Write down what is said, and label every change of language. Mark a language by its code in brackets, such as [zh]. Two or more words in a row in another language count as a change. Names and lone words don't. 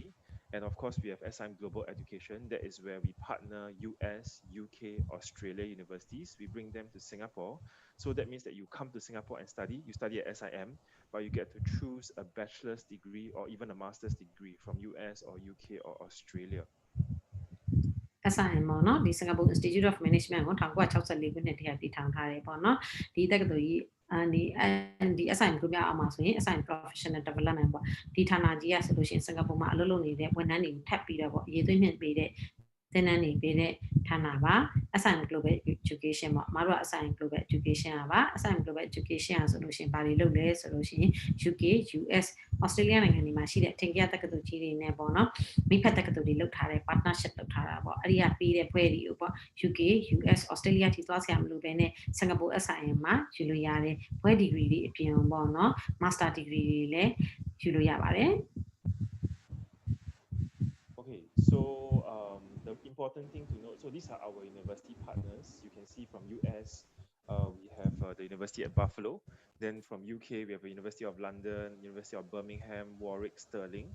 [en] And of course, we have SIM Global Education. That is where we partner US, UK, Australia universities. We bring them to Singapore. So that means that you come to Singapore and study. You study at SIM, but you get to choose a bachelor's degree or even a master's degree from US or UK or Australia. [my] SIM ပေါ့နော်ဒီ Singapore Institute of Management ကို1964ခုနှစ်တည်းကတည်ထောင်ထားတယ်ပေါ့နော်ဒီတက္ကသိုလ်ကြီးဒီ SIM ကိုပြအောင်မှာဆိုရင် SIM Professional Development ပေါ့ဒီဌာနကြီးက ဆိုလို့ရှိရင်စင်ကာပူမှာအလုပ်လုပ်နေတဲ့ဝန်ထမ်းတွေကိုထပ်ပြီးတော့ပေါ့အရေးသွင်းမြင့်ပေးတဲ့သင်တန်းတွေပေးတဲ့ဌာနပါ SIM Global Education ပေါ့မတို့က SIM Global Education ပါ SIM Global Education ဆိုလို့ရှိရင်ဘာတွေလုပ်လဲဆိုလို့ရှိရင် UK US Australia နိုင်ငံတွေမှာရှိတဲ့ထင်ကြီးတက္ကသိုလ်ကြီးတွေနဲ့ပေါ့နော်မိဖက်တက္ကသိုလ်တွေလုပ်ထားတဲ့ partnership လုပ်ထားတာပေါ့အဲ့ဒီကပြီးတဲ့ဘွဲတွေကိုပေါ့ UK US Australia ထိသွားဆရာမလို့ပဲနဲ့ Singapore SIM မှာယူလို့ရတယ်ဘွဲ degree တွေအပြင်ပေါ့နော် [en] master degree [my] တွေလည်းယူလို့ရပါတယ် [en] Okay, so the important thing to note, so these are our university partners. You can see from US, we have the University at Buffalo. Then from UK, we have the University of London, University of Birmingham, Warwick, Stirling.